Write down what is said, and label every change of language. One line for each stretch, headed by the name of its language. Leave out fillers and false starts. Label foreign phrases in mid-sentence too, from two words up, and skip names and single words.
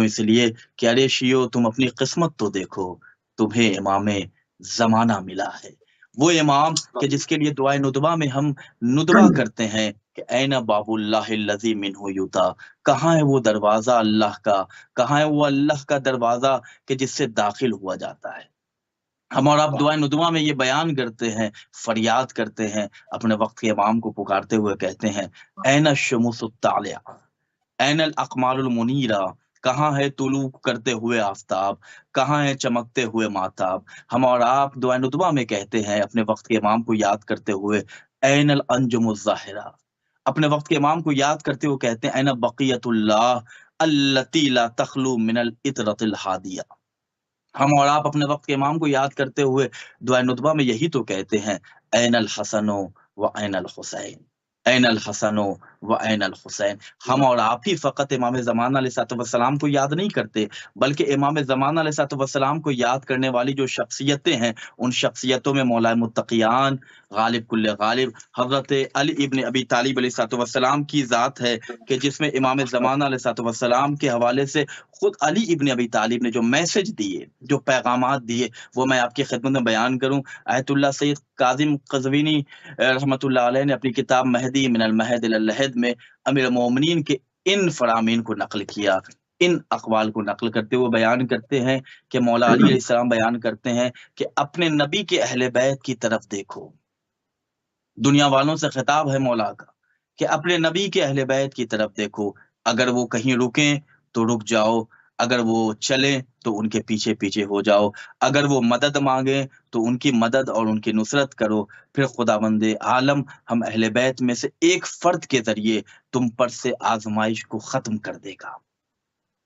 Urdu: اس لیے کہ ارے شیو تم اپنی قسمت تو دیکھو، تمہیں امام زمانہ ملا ہے، وہ امام کہ جس کے لیے دعائے ندبہ میں ہم ندبہ کرتے ہیں کہ
Arabic: این باب اللہ الذی منہ یوتا،
Urdu: کہاں ہے وہ دروازہ اللہ کا، کہاں ہے وہ اللہ کا دروازہ کہ جس سے داخل ہوا جاتا ہے۔ ہم اور آپ دعائے ندبہ میں یہ بیان کرتے ہیں، فریاد کرتے ہیں، اپنے وقت کے امام کو پکارتے ہوئے کہتے ہیں
Arabic: این الشمس الطالعہ، این الاقمار المنیرہ،
Urdu: کہاں ہے طلوع کرتے ہوئے آفتاب، کہاں ہے چمکتے ہوئے ماتاب۔ ہم اور آپ دعائے ندبہ میں کہتے ہیں اپنے وقت کے امام کو یاد کرتے ہوئے
Arabic: این الانجم الظاہرہ،
Urdu: اپنے وقت کے امام کو یاد کرتے ہوئے کہتے ہیں
Arabic: این بقیت اللہ التی لا تخلو من العطرۃ الہادیہ۔
Urdu: ہم اور آپ اپنے وقت کے امام کو یاد کرتے ہوئے دعائے ندبہ میں یہی تو کہتے ہیں
Arabic: این الحسن و این الحسین، این الحسن و این الحسین۔
Urdu: ہم اور آپ ہی فقط امام زمانہ
Arabic: علیہ السلام
Urdu: کو یاد نہیں کرتے، بلکہ امام زمانہ
Arabic: علیہ السلام
Urdu: کو یاد کرنے والی جو شخصیتیں ہیں ان شخصیتوں میں مولا متقیان، غالب کل غالب حضرت علی ابن ابی طالب
Arabic: علیہ السلام
Urdu: کی ذات ہے کہ جس میں امام زمانہ
Arabic: علیہ السلام
Urdu: کے حوالے سے خود علی ابن ابی طالب نے جو میسج دیے، جو پیغامات دیے، وہ میں آپ کی خدمت میں بیان کروں۔ آیت اللہ سید کاظم قزوینی
Arabic: رحمۃ اللہ علیہ
Urdu: نے اپنی کتاب مہدی من المہد الی اللحد میں امیر المومنین کے ان فرامین کو نقل کیا، ان اقوال کو نقل کرتے ہوئے بیان کرتے ہیں کہ مولا علی
Arabic: علیہ السلام
Urdu: بیان کرتے ہیں کہ اپنے نبی کے اہل بیت کی طرف دیکھو۔ دنیا والوں سے خطاب ہے مولا کا کہ اپنے نبی کے اہل بیت کی طرف دیکھو، اگر وہ کہیں رکیں تو رک جاؤ، اگر وہ چلیں تو ان کے پیچھے پیچھے ہو جاؤ، اگر وہ مدد مانگیں تو ان کی مدد اور ان کی نصرت کرو، پھر خداوند عالم ہم اہل بیت میں سے ایک فرد کے ذریعے تم پر سے آزمائش کو ختم کر دے گا۔